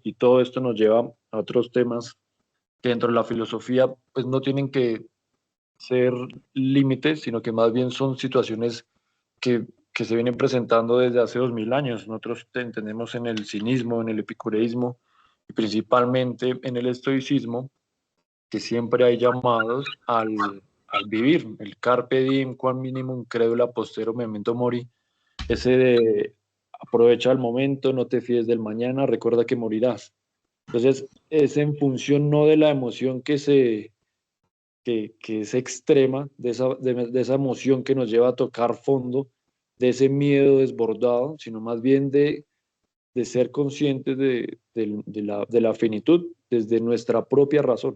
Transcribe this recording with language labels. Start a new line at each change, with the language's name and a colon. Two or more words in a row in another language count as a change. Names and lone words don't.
Spanish: Y todo esto nos lleva a otros temas que dentro de la filosofía pues no tienen que ser límites, sino que más bien son situaciones que se vienen presentando desde hace 2000 años. Nosotros entendemos en el cinismo, en el epicureísmo y principalmente en el estoicismo que siempre hay llamados al vivir, el
Latin: carpe diem, quam minimum credula postero memento mori,
Spanish: ese de aprovecha el momento, no te fíes del mañana, recuerda que morirás. Entonces, es en función no de la emoción que es extrema, de esa emoción que nos lleva a tocar fondo, de ese miedo desbordado, sino más bien de ser conscientes de la finitud desde nuestra propia razón.